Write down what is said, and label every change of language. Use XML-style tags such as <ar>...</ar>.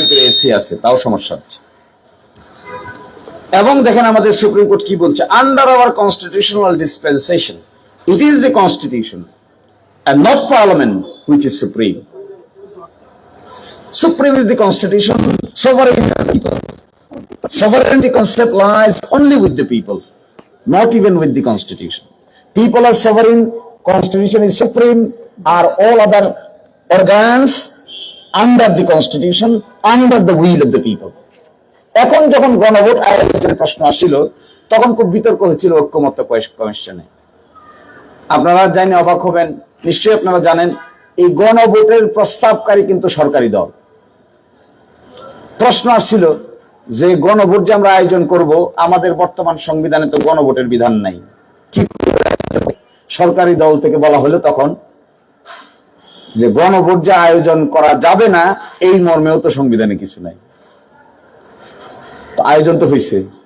<bn>AC আছে তাও সমস্যা হচ্ছে। এবং দেখেন আমাদের সুপ্রিম কোর্ট কি বলছে,</bn> <en>Under our constitutional dispensation it is the constitution and not parliament which is supreme. Supreme is the constitution, sovereign is the people. Sovereignty concept lies only with the people, not even with the constitution. People are sovereign, constitution is supreme, are all other organs under the constitution, under the will of the people.</en> <bn>এখন যখন গণভোট আয়োজনের প্রশ্ন আসছিল তখন খুব বিতর্ক হয়েছিল ঐক্যমত্য কমিশনে। আপনারা জানেন, অবাক হবেন, নিশ্চয়ই আপনারা জানেন এই গণভোটের প্রস্তাবকারী কিন্তু সরকারি দল। প্রশ্ন আসছিল যে গণভোট যে আমরা আয়োজন করব, আমাদের বর্তমান সংবিধানে তো গণভোটের বিধান নাই, কি সরকারি দল থেকে বলা হলো তখন যে গণভোট যে আয়োজন করা যাবে না এই মর্মেও তো সংবিধানে কিছু নাই, তো আয়োজন তো হয়েছে।</bn>